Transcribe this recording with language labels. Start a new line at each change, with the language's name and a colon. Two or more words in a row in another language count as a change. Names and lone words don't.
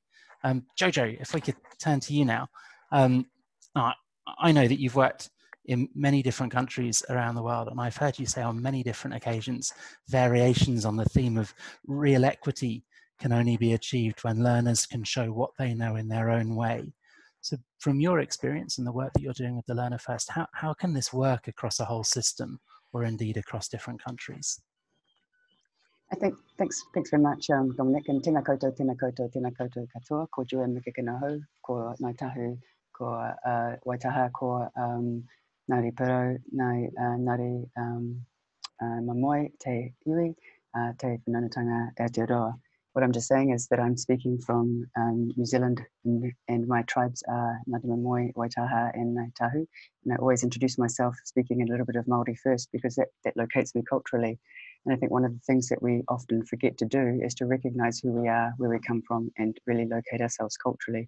English: Jojo, if we could turn to you now. I know that you've worked in many different countries around the world, and I've heard you say on many different occasions variations on the theme of real equity can only be achieved when learners can show what they know in their own way. So from your experience and the work that you're doing with the Learner First, how can this work across a whole system or indeed across different countries? I think, thanks very much, Dominic, and
Māori: tēnā koutou katoa, ko Joanne McEachen, ko Ngāi Tahu, ko Waitaha, ko Ngāri Pero, Ngāri Mamoi, te iwi, te whananatanga Aotearoa.
English: What I'm just saying is that I'm speaking from New Zealand, and my tribes are Ngāti Mamoi, Waitaha, and Ngāi Tahu. And I always introduce myself speaking a little bit of Māori first, because that locates me culturally. And I think one of the things that we often forget to do is to recognize who we are, where we come from, and really locate ourselves culturally.